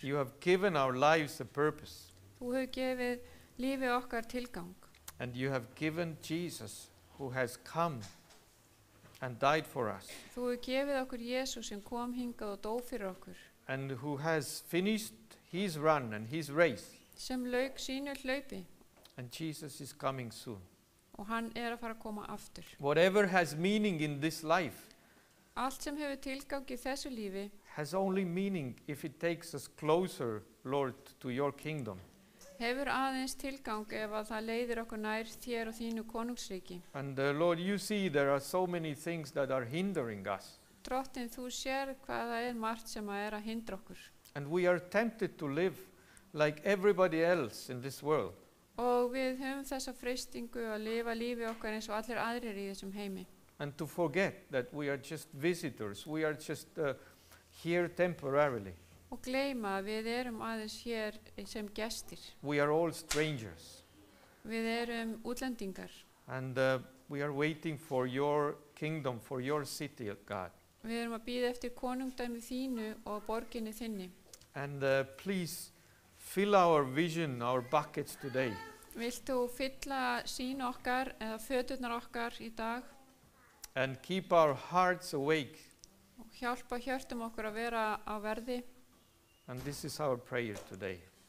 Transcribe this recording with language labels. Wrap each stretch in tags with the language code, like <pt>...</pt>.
<en>You have given our lives a purpose,</en> <is>Þú hefur gefið lífi okkar tilgang</is> <en>and you have given Jesus, who has come and died for us,</en> <is>Þú hefur gefið okkur Jesús sem kom hingað og dó fyrir okkur,</is> <en>and who has finished his run and his race,</en> <is>sem lauk sínu hlaupi</is> <en>and Jesus is coming soon.</en> <is>og hann að fara að koma aftur.</is> <en>Whatever has meaning in this life</en> <is>Allt sem hefur tilgang í þessu lífi</is> <en>has only meaning if it takes us closer, Lord, to your kingdom.</en> <is>hefur aðeins tilgang ef að það leiðir okkur nær þér og þínu konungsríki.</is> <en>And Lord, you see there are so many things that are hindering us.</en> <is>Drottinn, þú sér hvað það margt sem að hindra okkur.</is> <en>And we are tempted to live like everybody else in this world.</en> <is>Og við höfum þessa freistingu að lifa lífi okkar eins og allir aðrir í þessum heimi.</is> <en>And to forget that we are just visitors, we are just here temporarily.</en> <is>Og gleyma að við erum aðeins hér sem gestir.</is> <en>We are all strangers.</en> <is>Við erum útlendingar.</is> <en>And we are waiting for your kingdom, for your city, God.</en> <is>Við erum að bíða eftir konungdæmi þínu og borginni þinni.</is> <en>And please fill our vision, our buckets today.</en> <is>Vilt þú fylla sýn okkar eða föturnar okkar í dag</is> <en>And keep our hearts awake.</en> <is>og hjálpa hjörtum okkur að vera á verði.</is> <en>And this is our prayer today.</en>